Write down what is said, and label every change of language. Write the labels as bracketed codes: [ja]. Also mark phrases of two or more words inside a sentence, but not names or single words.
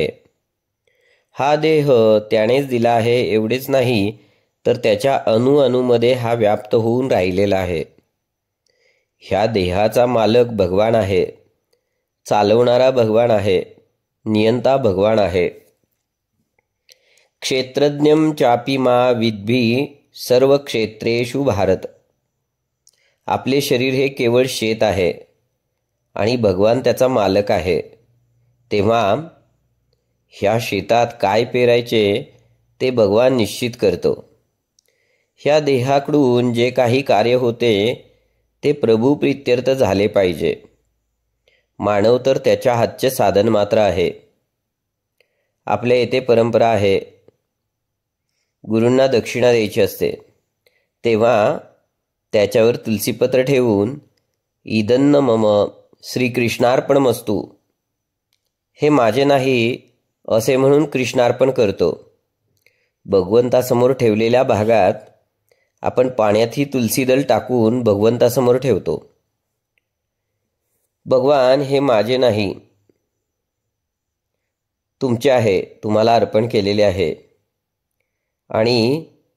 [mr] हा देह त्यानेच दिला आहे एवढेच नाही, तर त्याच्या अणुअणूमध्ये हा व्याप्त होऊन राहिलेला आहे. ह्या देहाचा मालक भगवान आहे, चालवणारा भगवान आहे, नियंता भगवान आहे. [sa] क्षेत्रज्ञं चापि मा विद्भी सर्व क्षेत्रेषु भारत. [mr] आपले शरीर हे केवळ शेत आहे आणि भगवान त्याचा मालक आहे. तेव्हा ह्या शेतात काय पेरायचे ते भगवान निश्चित करतो. ह्या देहाकडून जे काही कार्य होते ते प्रभू प्रीत्यर्थ झाले पाहिजे. मानव तर त्याच्या हातचे साधन मात्र आहे. आपल्या येथे परंपरा आहे, गुरूंना दक्षिणा द्यायची असते तेव्हा त्याच्यावर तुलसीपत्र ठेवून [sa] इदन्न मम श्रीकृष्णार्पणमस्तु, [mr] हे माझे नाही असे म्हणून कृष्णार्पण करतो. भगवंतासमोर ठेवलेल्या भागात आपण पाण्यातही तुलसीदल टाकून भगवंतासमोर ठेवतो. भगवान हे माझे नाही, तुमचे आहे, तुम्हाला अर्पण केलेले आहे.